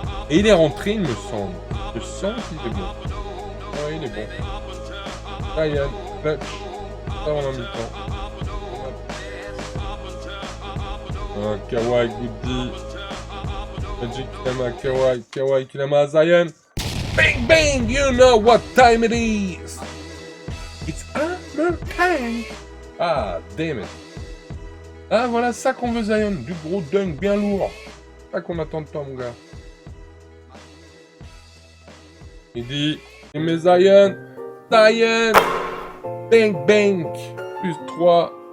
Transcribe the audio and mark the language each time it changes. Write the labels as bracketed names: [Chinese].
[French] Et il est rentré, il me semble. Je sens qu'il est bon. Ouais, il est bon. Zion, clutch, ça on a mis le temps. Kawhi, Goody. Magic qui la met à Kawhi qui la met à Zion. [English] Bang bang, you know what time it is. It's under time. Ah, damn it. [French] Ah, voilà ça qu'on veut, Zion. Du gros dunk bien lourd. Ça qu'on attend de toi, mon gars. Il dit, il met Zion. Zion. Bang bang. Plus 3.